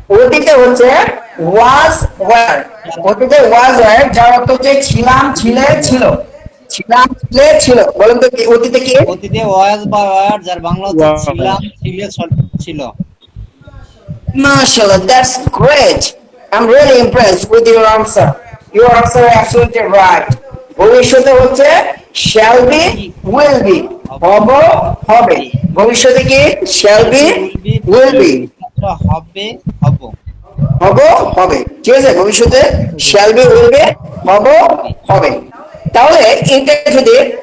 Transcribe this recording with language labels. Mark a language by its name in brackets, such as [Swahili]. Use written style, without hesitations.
[Bangla] অতীতে হচ্ছে was, were। অতীতে was, were যার অর্থ হচ্ছে ছিলাম, ছিলে, ছিল। ছিলাম, ছিলে, ছিল। বলেন তো কি অতীতে কি? অতীতে ওয়াজ বা ওয়ার যার বাংলা হচ্ছে ছিলাম, ছিলে, ছিল। [English] Mashallah, that's great. I'm really impressed with your answer. Your answer is absolutely right. [Bangla] ভবিষ্যতে হচ্ছে [English] shall be, will be, [Bangla] হব, হবে। ভবিষ্যতে কি? [English] shall be, will be, [Bangla] হবে, হব। হব, হবে। ঠিক আছে? ভবিষ্যতে [English] shall be, will be, [Bangla] হব, হবে। তাহলে এটা যদি